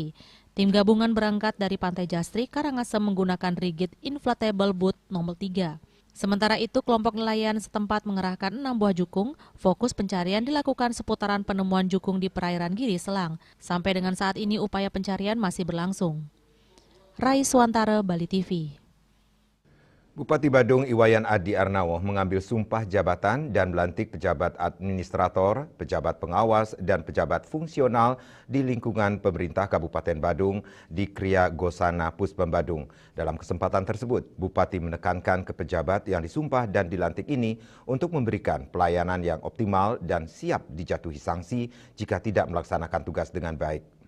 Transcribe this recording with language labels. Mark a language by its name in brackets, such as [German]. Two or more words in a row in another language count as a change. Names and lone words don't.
[Indonesian] Tim gabungan berangkat dari Pantai Jastri, Karangasem menggunakan rigid inflatable boat nomor 3. Sementara itu, kelompok nelayan setempat mengerahkan 6 buah jukung. Fokus pencarian dilakukan seputaran penemuan jukung di perairan Giri Selang. Sampai dengan saat ini upaya pencarian masih berlangsung. Rai Suantara, Bali TV. Bupati Badung Iwayan Adi Arnawo mengambil sumpah jabatan dan melantik pejabat administrator, pejabat pengawas, dan pejabat fungsional di lingkungan pemerintah Kabupaten Badung di Kriya Gosana Puspem Badung. Dalam kesempatan tersebut, Bupati menekankan ke pejabat yang disumpah dan dilantik ini untuk memberikan pelayanan yang optimal dan siap dijatuhi sanksi jika tidak melaksanakan tugas dengan baik.